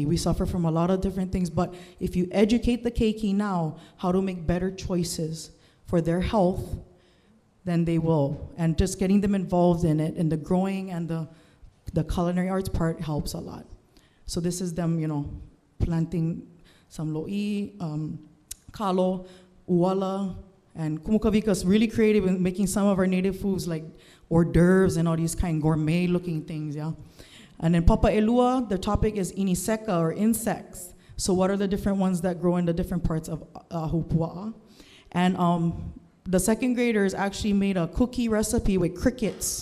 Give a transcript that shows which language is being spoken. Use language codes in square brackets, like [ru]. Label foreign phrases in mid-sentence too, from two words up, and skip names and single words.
[en] We suffer from a lot of different things. But if you educate the keiki now how to make better choices for their health, then they will. And just getting them involved in it, in the growing and the culinary arts part helps a lot. So this is them, planting some [haw] lo'i, kalo, uala, [en] and Kumukavika's really creative in making some of our native foods like hors d'oeuvres and all these kind of gourmet looking things, yeah. And then [haw] Papa Elua, [en] the topic is iniseka or insects. So what are the different ones that grow in the different parts of Ahupua'a? And the second graders actually made a cookie recipe with crickets.